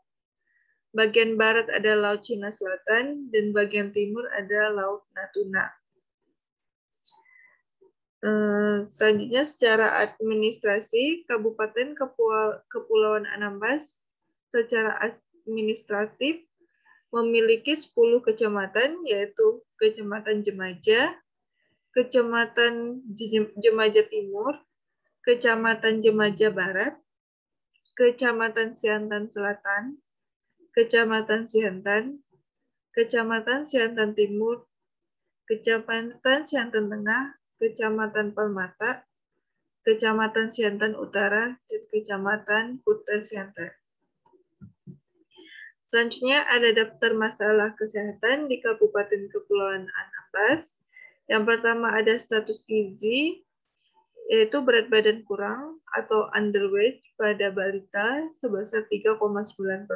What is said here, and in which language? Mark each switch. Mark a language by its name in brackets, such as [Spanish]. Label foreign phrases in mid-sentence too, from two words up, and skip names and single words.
[Indonesian] Bagian barat ada Laut Cina Selatan dan bagian timur ada Laut Natuna. Selanjutnya secara administrasi Kabupaten Kepulauan Anambas secara administratif memiliki 10 kecamatan, yaitu Kecamatan Jemaja, Kecamatan Jemaja Timur, Kecamatan Jemaja Barat, Kecamatan Siantan Selatan, Kecamatan Siantan, Kecamatan Siantan Timur, Kecamatan Siantan Tengah, Kecamatan Permata, Kecamatan Siantan Utara, dan Kecamatan Kuta Siantan. Selanjutnya ada daftar masalah kesehatan di Kabupaten Kepulauan Anambas. Yang pertama ada status gizi, yaitu berat badan kurang atau underweight pada balita sebesar 3,9%.